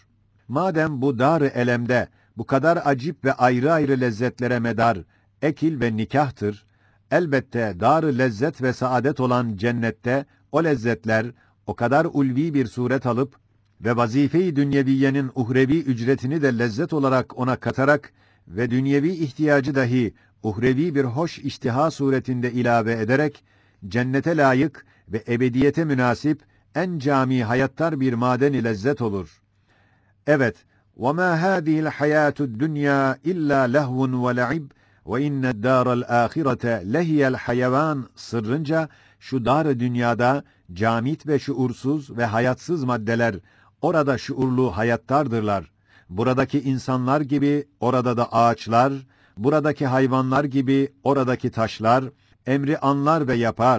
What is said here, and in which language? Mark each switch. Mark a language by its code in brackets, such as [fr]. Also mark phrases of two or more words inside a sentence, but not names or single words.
[tr] Madem bu dar-ı elemde, bu kadar acip ve ayrı ayrı lezzetlere medar, ekil ve nikahtır, elbette dar-ı lezzet ve saadet olan cennette, o lezzetler, o kadar ulvi bir suret alıp, ve vazife-i dünyeviyenin uhrevi ücretini de lezzet olarak ona katarak ve dünyevi ihtiyacı dahi uhrevi bir hoş iştiha suretinde ilave ederek, cennete layık ve ebediyete münasip en cami hayattar bir maden-i lezzet olur. Evet, [ar] وَمَا هَذِهِ الْحَيَاةُ الدُّنْيَا إِلَّا لَهْوٌ وَلَعِبٌ وَاِنَّ الدَّارَ الْآخِرَةَ لَهِيَ الْحَيَوَانِ [tr] sırrınca, şu dar-ı dünyada camit ve şuursuz ve hayatsız maddeler, orada şuurlu hayattardırlar. Buradaki insanlar gibi orada da ağaçlar, buradaki hayvanlar gibi oradaki taşlar, emri anlar ve yapar.